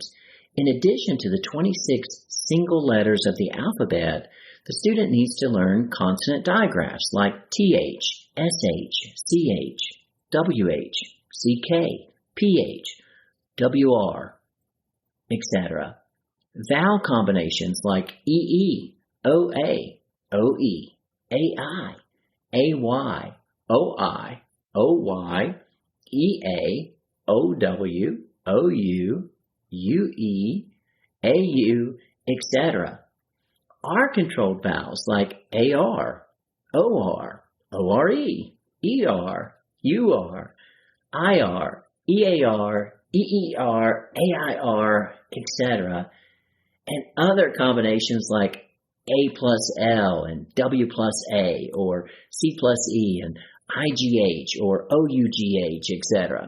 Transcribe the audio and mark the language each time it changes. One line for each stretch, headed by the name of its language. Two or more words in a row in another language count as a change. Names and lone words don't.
English: In addition to the 26 single letters of the alphabet, the student needs to learn consonant digraphs like TH, SH, CH, WH, CK, PH, WR, etc. Vowel combinations like EE, OA, OE, AI, AY, OI, OY, EA, OW, OU, UE, AU, etc. R-controlled vowels like AR, OR, ORE, ER, UR, IR, EAR, EER, AIR, etc. And other combinations like A plus L and W plus A or C plus E and IGH or OUGH, etc.